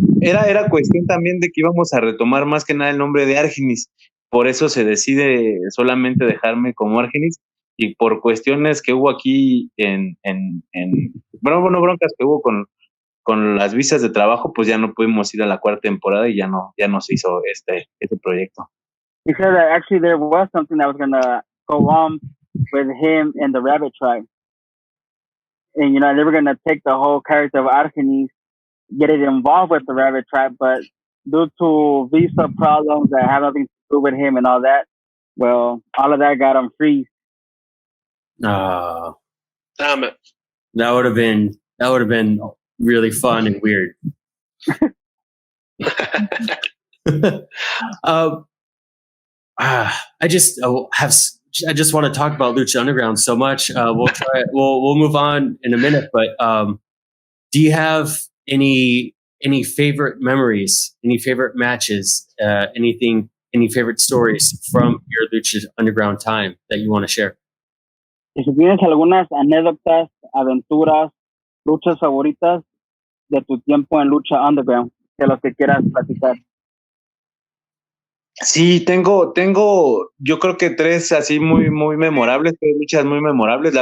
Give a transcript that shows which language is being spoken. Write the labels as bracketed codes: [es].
[es] Era cuestión también de que íbamos a retomar más que nada el nombre de Argenis, por eso se decide solamente dejarme como Argenis, y por cuestiones que hubo aquí bueno, broncas que hubo con las visas de trabajo, pues ya no pudimos ir a la cuarta temporada y ya no se hizo este proyecto. [en] He said that actually there was something that was going to go on with him and the Rabbit Tribe. And, you know, they were going to take the whole character of Argenis, get it involved with the Rabbit Tribe, but due to visa problems that have nothing to do with him and all that, well, all of that got him freeze. Damn it. That would have been really fun and weird. I just want to talk about Lucha Underground so much. We'll move on in a minute, but do you have any favorite memories, any favorite matches, any favorite stories from your Lucha Underground time that you want to share? [es] Si tienes algunas anécdotas, aventuras, luchas favoritas de tu tiempo en Lucha Underground, de los que quieras platicar. Sí, tengo, yo creo que tres así muy memorables, tres luchas muy memorables.